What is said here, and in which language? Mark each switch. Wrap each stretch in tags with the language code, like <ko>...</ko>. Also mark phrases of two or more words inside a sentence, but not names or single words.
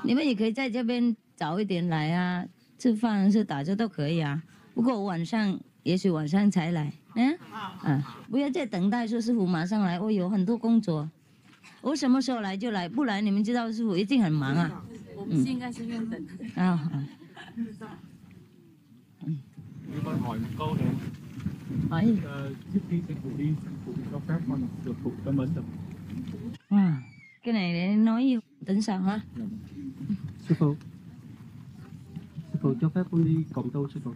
<zh>你们也可以在这边早一点来啊，吃饭是打车都可以啊。不过我晚上也许晚上才来，不要再等待说师傅马上来，我有很多工作，我什么时候来就来，不来你们知道师傅一定很忙啊。我们现在是愿等。</zh> <vi>Như con hỏi một câu này. Hỏi gì? Trước khi sư phụ đi, sư phụ cho phép con được phụ cho mến được. Cái này để nói tính sao hả? Sư phụ cho phép con đi cộng tu sư phụ.</vi>